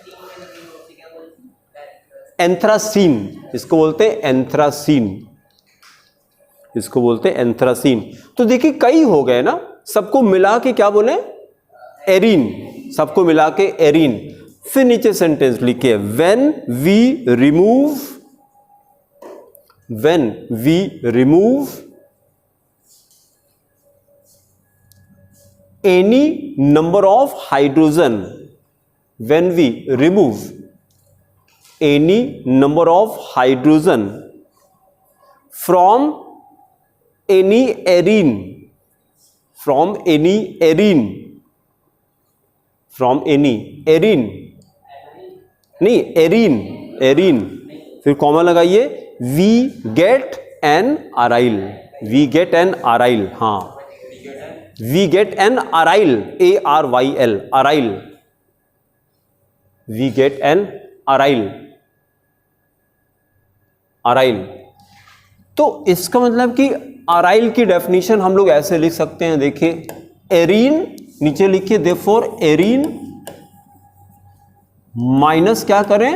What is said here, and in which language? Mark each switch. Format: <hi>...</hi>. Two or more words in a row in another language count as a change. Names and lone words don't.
<hi>एंथ्रासीन, इसको बोलते हैं एंथ्रासीन, इसको बोलते हैं एंथ्रासीन। तो देखिए कई हो गए ना, सबको मिला के क्या बोले? एरीन, सबको मिला के एरीन। फिर नीचे सेंटेंस लिखिए,</hi> <en>when we remove, when we remove any number of hydrogen, when we remove any number of hydrogen from any arene, from any arene, from any arene, नहीं arene, arene,</en> <hi>फिर कॉमा लगाइए,</hi> <en>we get an aryl, we get an aryl, हाँ we get an aryl, ARYL, aryl, we get an aryl, aryl।</en> <hi>तो इसका मतलब कि अराइल की डेफिनेशन हम लोग ऐसे लिख सकते हैं, देखिए एरीन, नीचे लिखिए देयरफॉर एरीन माइनस क्या करें?</hi>